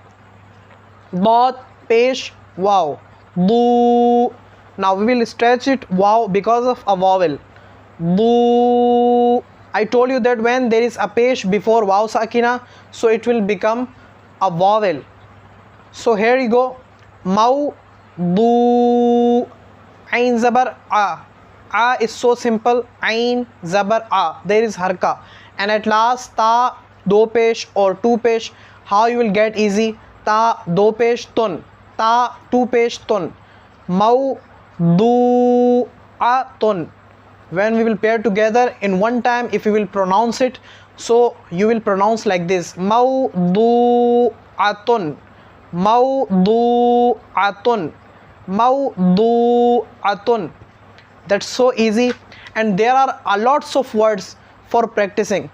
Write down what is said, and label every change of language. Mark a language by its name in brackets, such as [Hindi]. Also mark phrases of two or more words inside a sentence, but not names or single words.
[English] Go ahead. Dot, pesh, wow. Du. Now we will stretch it wow because of a vowel. Du. I told you that when there is a pesh before [Arabic] واو ساكنة, [English] so it will become a vowel. So here you go. Mau du. Ain zabar a. A is so simple. Ain zabar a. There is harka. And at last ta [Urdu] دو پیش [English] or two pesh. How you will get easy? Ta [Urdu] دو پیش [English] tun. Ta two pesh tun. Mau du a tun. When we will pair together in one time, if you will pronounce it, so you will pronounce like this: mawdu'atun, mawdu'atun, mawdu'atun. That's so easy, and there are a lots of words for practicing.